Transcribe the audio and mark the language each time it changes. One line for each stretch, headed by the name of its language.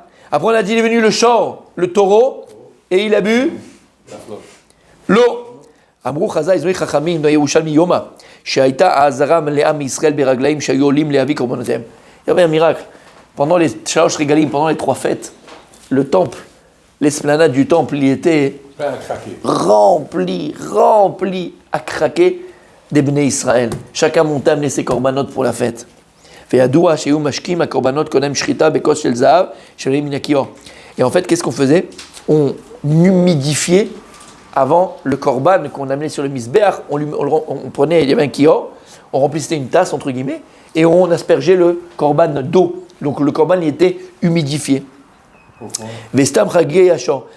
French: Après on a dit, il est venu le shor, le taureau, et il a bu l'eau.
Hebrew: אמרו חז"ל, זוהי חכמים, בירושלמי יומא, שהייתה האזהרה מלאה מישראל ברגליים שהיו עולים להביא קורבנותיהם.
French: Il y avait un miracle. Pendant les Shalosh Regalim, pendant les 3 fêtes, le temple, l'esplanade du temple, il était rempli à craquer des Bnei Israël. Chacun montait amener ses corbanotes pour la fête.
Hebrew: וידוע שהיו משקים הקורבנות קודם שחיטה בכוס של זהב שעולים מן הכיור.
French: Et en fait, qu'est-ce qu'on faisait? On humidifiait avant le korban qu'on amenait sur le misber, on prenait, il y avait un kior, on remplissait une tasse entre guillemets, et on aspergeait le korban d'eau. Donc le korban il était humidifié. Vestam chagé yachor.